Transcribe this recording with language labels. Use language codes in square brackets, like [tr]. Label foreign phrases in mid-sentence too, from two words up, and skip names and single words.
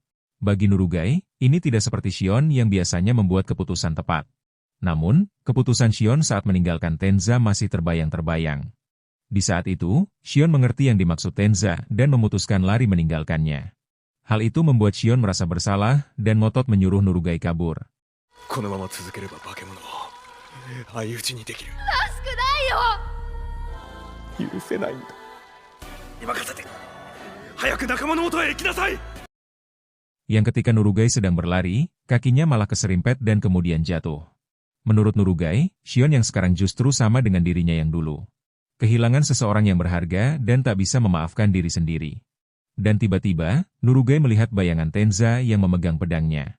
[id] Bagi Nurugai, ini tidak seperti Shion yang biasanya membuat keputusan tepat. Namun, keputusan Shion saat meninggalkan Tenza masih terbayang-terbayang. Di saat itu, Shion mengerti yang dimaksud Tenza dan memutuskan lari meninggalkannya. Hal itu membuat Shion merasa bersalah dan ngotot menyuruh Nurugai kabur. [ja] このまま続ければ化け物を相打ちにできる。許せないんだ。任せて。早く仲間の元へ行きなさい。 [id] Yang ketika Nurugai sedang berlari, kakinya malah keserimpet dan kemudian jatuh. Menurut Nurugai, Shion yang sekarang justru sama dengan dirinya yang dulu. Kehilangan seseorang yang berharga dan tak bisa memaafkan diri sendiri. Dan tiba-tiba, Nurugai melihat bayangan Tenza yang memegang pedangnya.